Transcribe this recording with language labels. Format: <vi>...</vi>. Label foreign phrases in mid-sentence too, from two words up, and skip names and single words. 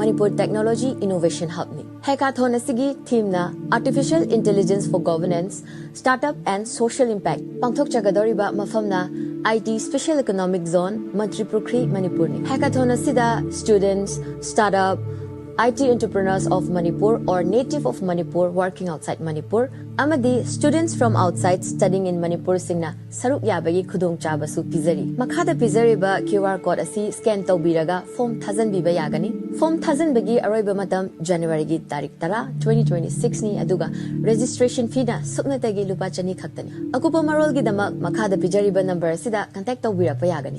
<mni>Manipur Technology Innovation Hub ni. Hackathon asigi theme na</mni> <en>Artificial Intelligence for Governance, Startup and Social Impact.</en> <mni>Pangthok chagadoriba mafam na IT Special Economic Zone, Manipur Manipur ni. Hackathon asida</mni> <en>students, startup, IT entrepreneurs of Manipur or native of Manipur working outside Manipur,</en> <mni>amadi</mni> <en>students from outside studying in Manipur</en> <mni>singna saruk yabagi khudong chabasu pizari. Makhada pizari ba</mni> <en>QR code</en> <mni>asi scan tawbiraga form 1000 biba yagani. Form 1000 bagi aroiba matam January gi tarik tara 2026 ni aduga</mni> <en>registration fee</en> <mni>na sukna tagi lupa chani khaktani. Akupa marol gi damak makhada pizari ba number sida contact tawbira pa yagani.</mni>